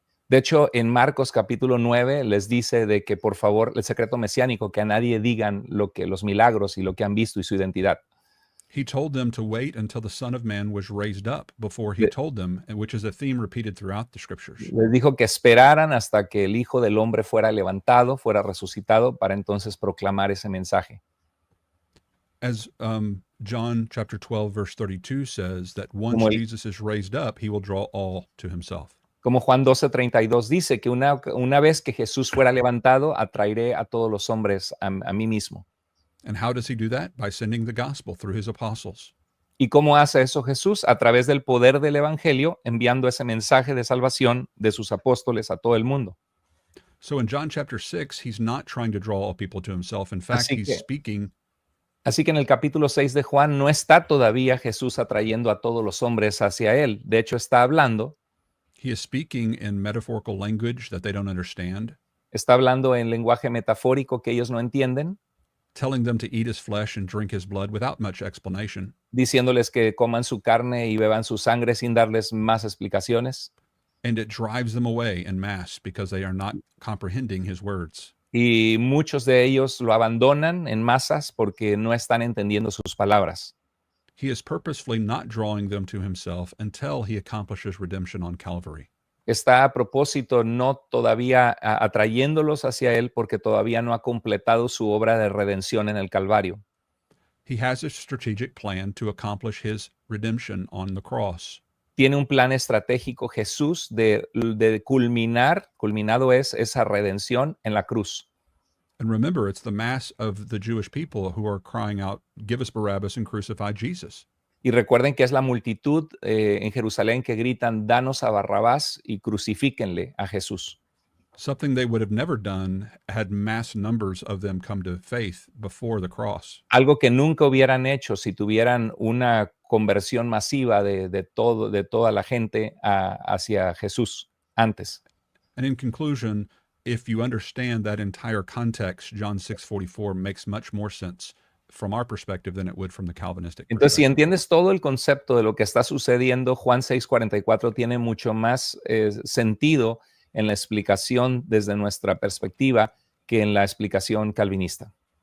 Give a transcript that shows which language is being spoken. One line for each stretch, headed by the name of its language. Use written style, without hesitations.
Spanish: De hecho, en Marcos capítulo 9 les dice de que por favor, el secreto mesiánico, que a nadie digan los milagros y lo que han visto y su identidad.
English: He told them to wait until the Son of Man was raised up before he told them, which is a theme repeated throughout the scriptures.
Spanish: Les dijo que esperaran hasta que el Hijo del Hombre fuera levantado, fuera resucitado, para entonces proclamar ese mensaje.
English: As John chapter 12, verse 32 says, that once Jesus is raised up, he will draw all to himself.
Spanish: Como Juan 12:32 dice que una vez que Jesús fuera levantado, atraeré a todos los hombres a mí mismo.
English: And how does he do that? By sending the gospel through his apostles.
Spanish: ¿Y cómo hace eso Jesús? A través del poder del evangelio, enviando ese mensaje de salvación de sus apóstoles a todo el mundo.
English: So in John chapter 6, he's not trying to draw all people to himself. In fact,
Spanish: Así que en el capítulo 6 de Juan no está todavía Jesús atrayendo a todos los hombres hacia él. De hecho, está hablando.
English: He is speaking in metaphorical language that they don't understand.
Spanish: Está hablando en lenguaje metafórico que ellos no entienden.
English: Telling them to eat his flesh and drink his blood without much explanation.
Spanish: Diciéndoles que coman su carne y beban su sangre sin darles más explicaciones.
English: And it drives them away en masse because they are not comprehending his words.
Spanish: Y muchos de ellos lo abandonan en masas porque no están entendiendo sus palabras.
English: He is purposefully not drawing them to himself until he accomplishes redemption on Calvary.
Spanish: Está a propósito no todavía atrayéndolos hacia él porque todavía no ha completado su obra de redención en el Calvario.
English: He has a strategic plan to accomplish his redemption on the cross.
Spanish: Tiene un plan estratégico Jesús de culminado es esa redención en la cruz.
English: And remember, it's the mass of the Jewish people who are crying out, "Give us Barabbas and crucify Jesus."
Spanish: Y recuerden que es la multitud en Jerusalén que gritan, danos a Barrabás y crucifíquenle a Jesús.
English: Something they would have never done had mass numbers of them come to faith before the cross.
Spanish: Algo que nunca hubieran hecho si tuvieran una conversión masiva de toda la gente hacia Jesús antes.
English: And in conclusion, if you understand that entire context, John 6:44 makes much more sense from our perspective than it would from the Calvinistic perspective.
Spanish: Entonces, si entiendes todo el concepto de lo que está sucediendo, Juan 6:44 tiene mucho más sentido en la explicación desde nuestra perspectiva que en la explicación calvinista.